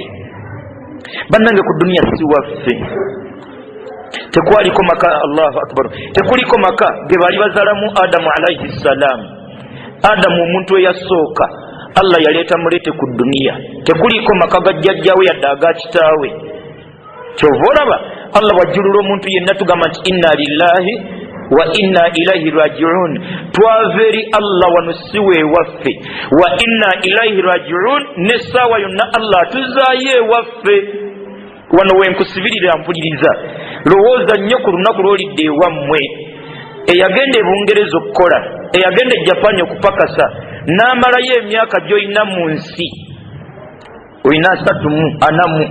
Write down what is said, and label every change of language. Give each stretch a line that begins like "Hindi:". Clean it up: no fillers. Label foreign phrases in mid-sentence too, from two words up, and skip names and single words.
Ganda: Bannange ku dunia si waffe, tekwaliko maka.
Arabic: الله أكبر.
Ganda: Tekuliko maka ge baali bazaalamu Adamu
Arabic: عليه السلام.
Ganda: Adamu omuntu eyasooka Allah yaleeta mulete ku dunia, tekuliko maka ga jjajjaawe yadde aga kitaawe. Kyova olaba Allah wajjulula omuntu yenna tugamba nti
Arabic: إنا لله وإنا إليه راجعون,
Ganda: twava eri Allah wano si weewaffe,
Arabic: وإنا إليه راجعون,
Ganda: n'essaawa yonna Allah tuzaayo ewaffe. Wano wenkusibirira mpuliriza, lowooza nnyo ku lunaku lw'olidde ewammwe, eyagenda e Bungereza okukola, eyagenda e Japan okupakasa, n'amalayo emyaka gy'olina mu nsi, olina 34.